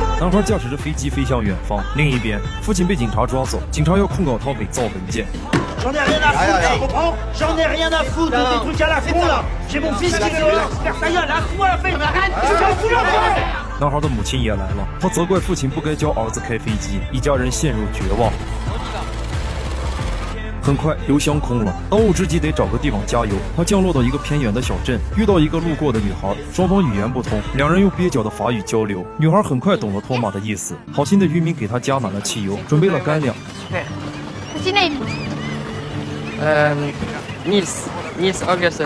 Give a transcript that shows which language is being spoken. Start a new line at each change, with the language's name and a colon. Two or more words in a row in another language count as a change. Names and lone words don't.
Chinese: 男孩驾驶着飞机飞向远方，另一边，父亲被警察抓走，警察要控告他伪造文件。
French: J'en ai rien à foutre, tu comprends? J'en ai rien à foutre de tes trucs à la con là. J'ai mon fils qui veut faire ta gueule, lâche-moi la fête. Tu vas foutre la gueule.
Chinese: 男孩的母亲也来了，他责怪父亲不该教儿子开飞机，一家人陷入绝望。很快油箱空了，当务之急得找个地方加油。他降落到一个偏远的小镇，遇到一个路过的女孩，双方语言不通，两人用蹩脚的法语交流。女孩很快懂了托马的意思，好心的渔民给他加满了汽油，准备了干粮。
English: What's your name? Nils Augustin.